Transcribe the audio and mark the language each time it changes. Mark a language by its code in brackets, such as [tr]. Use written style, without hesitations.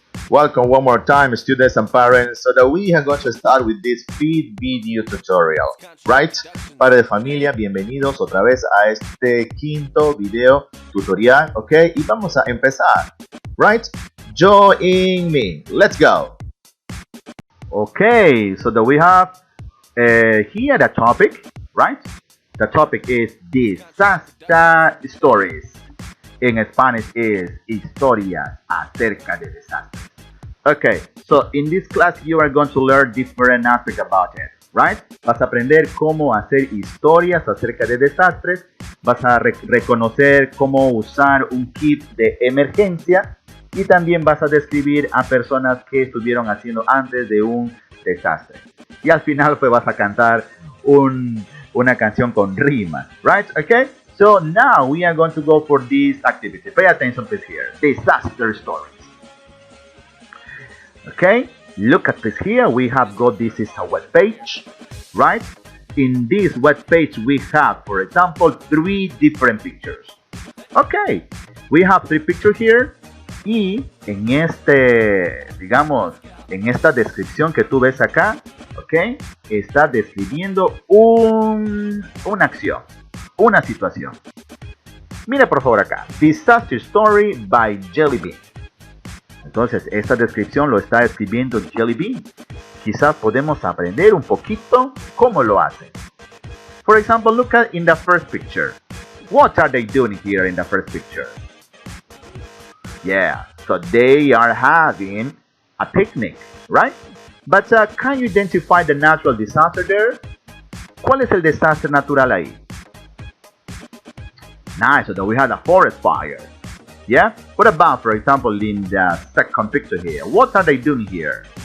[en] Welcome one more time, students and parents, so that we are going to start with this feed video tutorial, right? [es] Padre de familia, bienvenidos otra vez a este quinto video tutorial, ¿ok? Y vamos a empezar, [en] right? Join me, let's go. Okay, so that we have here the topic, right? The topic is disaster stories. In Spanish is [es] historias acerca de desastres. [en] Okay, so in this class you are going to learn different aspects about it, right? [es] Vas a aprender cómo hacer historias acerca de desastres, vas a reconocer cómo usar un kit de emergencia y también vas a describir a personas que estuvieron haciendo antes de un desastre. Y al final pues vas a cantar una canción con rimas, right? [en] Okay? So now we are going to go for this activity. Pay attention please here. Disaster stories. Okay, look at this here. We have got, this is a web page, right? In this web page we have, for example, 3 different pictures. Okay, we have 3 pictures here. [es] Y en digamos, en esta descripción que tú ves acá, okay, está describiendo una acción, una situación. Mira por favor acá, Disaster Story by Jelly Bean. Entonces, esta descripción lo está escribiendo Jelly Bean. Quizás podemos aprender un poquito cómo lo hace. [en] For example, look at in the first picture. What are they doing here in the first picture? Yeah, so they are having a picnic, right? But can you identify the natural disaster there? [es] ¿Cuál es el desastre natural ahí? [en] Nice, so we had a forest fire. Yeah? What about, for example, in the second picture here? What are they doing here?